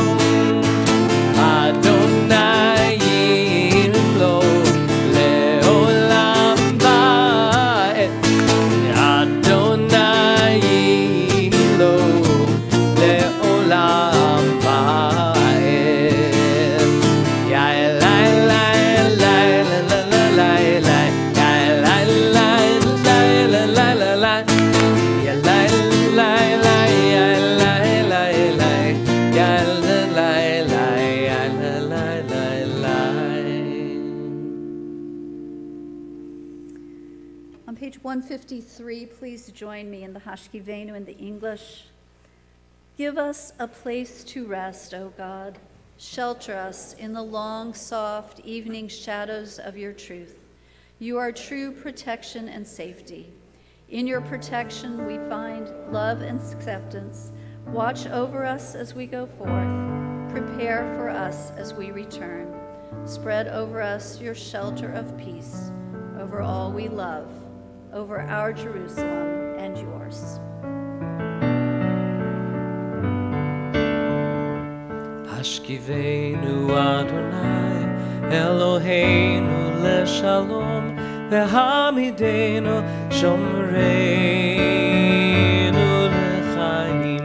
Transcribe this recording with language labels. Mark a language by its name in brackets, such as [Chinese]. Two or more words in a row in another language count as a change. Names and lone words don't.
[Hebrew] אדוני ימלוך לעולם ועד, אדוני ימלוך לעולם ועד. Ya la la la la la la la la, ya la la la la la la la, ya la la la ya la la la, ya la la la ya la la la. [English] On page 153, please join me in the Hashkivenu in the English. Give us a place to rest, O God. Shelter us in the long, soft evening shadows of your truth. You are true protection and safety. In your protection, we find love and acceptance. Watch over us as we go forth. Prepare for us as we return. Spread over us your shelter of peace, over all we love, over our Jerusalem and yours. [Hebrew] השכיבנו אדוני אלוהינו לשלום, והעמידנו שומרנו לחיים.